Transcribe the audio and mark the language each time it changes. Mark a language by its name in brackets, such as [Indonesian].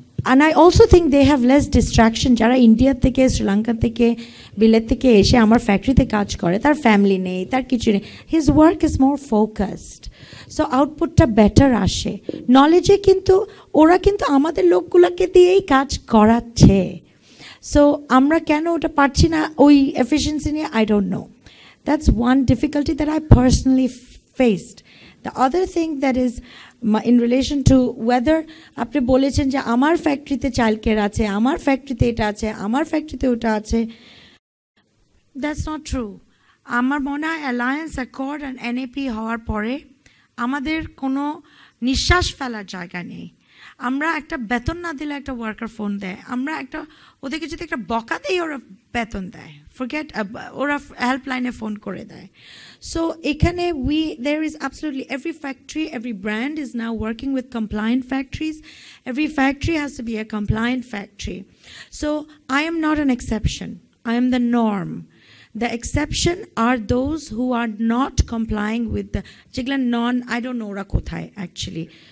[English] And I also think they have less distraction. [Bangla] যারা India থেকে, শ্রীলঙ্কা থেকে, বিলেত থেকে এসে আমার ফ্যাক্টরিতে কাজ করে, তার ফ্যামিলি নেই, তার কিছু নেই। [English] His work is more focused, so আউটপুটটা better আসে। [Bangla] নলেজে কিন্তু ওরা কিন্তু আমাদের লোকগুলোকে দিয়েই কাজ করাচ্ছে। সো আমরা কেন ওটা পারছি না ওই এফিসিয়েন্সি নিয়ে, [English] I don't know. That's one difficulty that I personally faced. The other thing that is in relation to whether [Bangla] আপনি বলেছেন যে আমার ফ্যাক্টরিতে চাইল্ড কেয়ার আছে, আমার ফ্যাক্টরিতে এটা আছে, আমার ফ্যাক্টরিতে ওটা আছে, [English] That's not true. [Bangla] আমার মনে হয় অ্যালায়েন্স অ্যাকর্ড অ্যান্ড এনএপি হওয়ার পরে আমাদের কোনো নিঃশ্বাস ফেলার জায়গা নেই। আমরা একটা বেতন না দিলে একটা ওয়ার্কার ফোন দেয়, আমরা একটা ওদেরকে যদি একটা বকা দেই ওরা বেতন দেয়, ফরগেট ওরা হেল্পলাইনে ফোন করে দেয়। [English] So এখানে there is absolutely every factory, every brand is now working with compliant factories. Every factory has to be a compliant factory. So I am not an exception, I am the norm. The exception are those who are not complying with the যেগুলো I don't know [Bangla] ওরা কোথায় [English] actually.